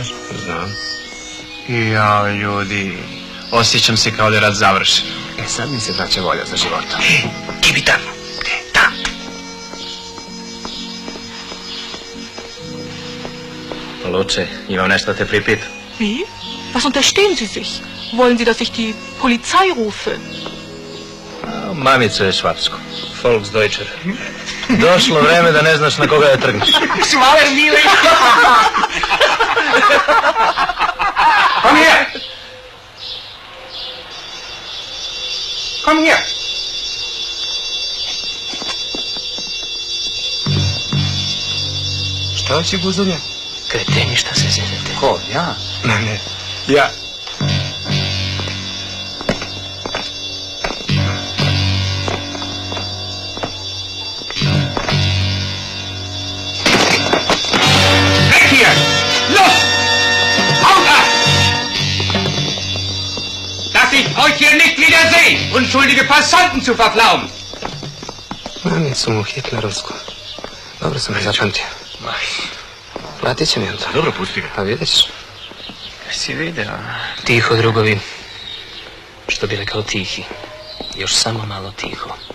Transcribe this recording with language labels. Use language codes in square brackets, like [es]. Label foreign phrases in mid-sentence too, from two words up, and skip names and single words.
[sr] Znam. Jao, ljudi. Osjećam se kao da je rat završen. Sad mi se vraća volja za životom. Ti bi tamo. Tam. Luce, imam nešto da te pripitam. [de] Wie? Was unterstehen Sie sich? Wollen Sie, dass ich die Polizei rufe? [sr] Mamica je švapsko. Volksdeutscher. Došlo vreme da ne znaš na koga da trgneš. [de] Schwaler Mile! Komm her! Komm her! [sr] Šta će buzulja? Kreteni, šta se zezete? Ko, ja? Ne. [de] Ja. Weg hier! Los! Haut ab! Dass ich euch hier nicht wieder sehe, unschuldige Passanten zu verpflaumen! [sr] Mamicu mu hitlerovsku. Dobro sam je zapamtio. Platit će mi on to. Dobro, pusti ga. A vidjet ćeš. Si vidio? Tiho, drugovi. Što bi rekao tihi. Još samo malo tiho.